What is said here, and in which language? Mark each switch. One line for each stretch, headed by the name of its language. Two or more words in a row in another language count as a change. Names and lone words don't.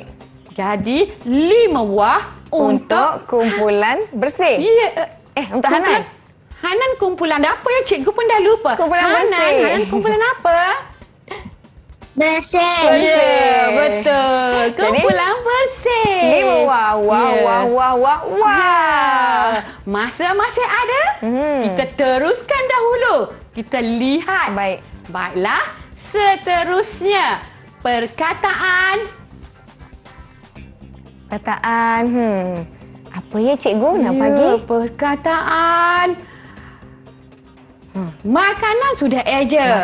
Malay: Jadi 5 wah Untuk kumpulan bersih. Ya. Untuk Hanan. Hanan kumpulan apa ya? Cikgu pun dah lupa. Kumpulan Hanan, bersih. Hanan kumpulan apa? Bersih. Ya, betul. Kumpulan bersih. 5 wah. Wah, Ya. wah, wah, wah, wah. Ya. Masa masih ada? Kita teruskan dahulu. Kita lihat. Baik. Baiklah. Seterusnya, perkataan. Apa ya cikgu nak bagi? Perkataan. Makanan sudah eja.